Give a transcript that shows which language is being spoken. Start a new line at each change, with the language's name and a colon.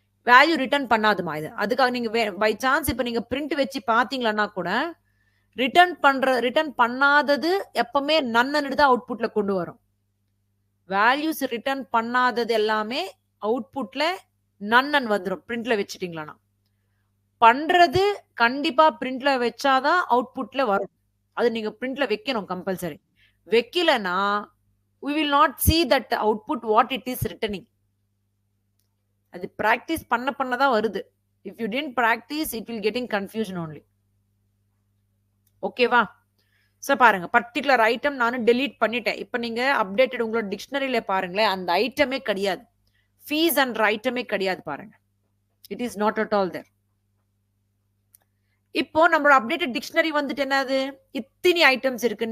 Tamil: Value return பண்ணாதுமா இது. அதுக்காக நீங்க பை சான்ஸ் இப்ப நீங்க பிரிண்ட் வச்சு பாத்தீங்கன்னா கூட ரிட்டர்ன் பண்ணாதது எப்பவுமே நன்னு தான் அவுட்புட்ல கொண்டு வரும். வேல்யூஸ் ரிட்டர்ன் பண்ணாதது எல்லாமே அவுட்புட்ல நன்னன் வந்துடும் பிரிண்ட்ல வச்சுட்டீங்களா. பண்றது கண்டிப்பா பிரிண்ட்ல வச்சாதான் அவுட்புட்ல வரும். அது நீங்க பிரிண்ட்ல வைக்கணும் compulsory. வைக்கலனா
English: we will not see that output what it is returning.
Tamil: அது பிராக்டிஸ் பண்ணதான் வருது.
English: if you didn't practice it will getting confusion only.
Tamil: ஓகேவா? சோ பாருங்க பர்టిక్యులர் ஐட்டம் நான் delete பண்ணிட்டேன். இப்போ நீங்க அப்டேட்டட் உங்களோட டிக்ஷனரியில பாருங்களே அந்த ஐட்டமே கிடையாது. ஃபீஸ் அண்ட் ஐட்டமே கிடையாது பாருங்க.
English: It is not at all there.
Tamil: இப்போ நம்மளோட அப்டேட்டட் டிக்ஷனரி வந்துட்டு என்னது இத்தனை ஐட்டம்ஸ் இருக்கு.